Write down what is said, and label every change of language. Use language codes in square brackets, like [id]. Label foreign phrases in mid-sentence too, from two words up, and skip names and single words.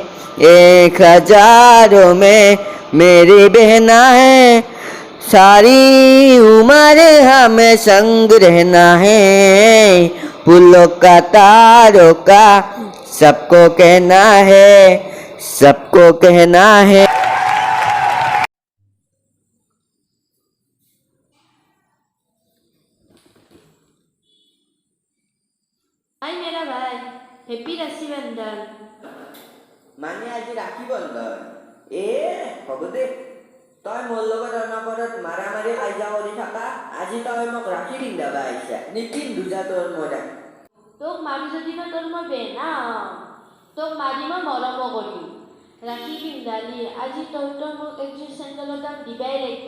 [hi] 1000 में मेरी बहना है सारी उम्र हमें संग रहना है फूलों का तारों का सबको कहना है सबको कहना है हाय मेरा भाई हैप्पी रक्षी बंधन [as] মানে আজি ৰাখি বন্ধন হ'ব দে তই মোৰ লগত অনবৰত মাৰামাৰি কাজিয়া কৰি থাকা আজি তই মোক ৰাখি পিন্ধাবা আহিছা নিপিন্ধো যা তোৰ মৰা তোক মাৰি যদি মই তোৰ মই বেনা তোক মাৰি মই মৰম কৰিম ৰাখি পিন্ধালি আজি তইতো মোক একযোৰ চেণ্ডেলৰ দাম দিবাই লাগিব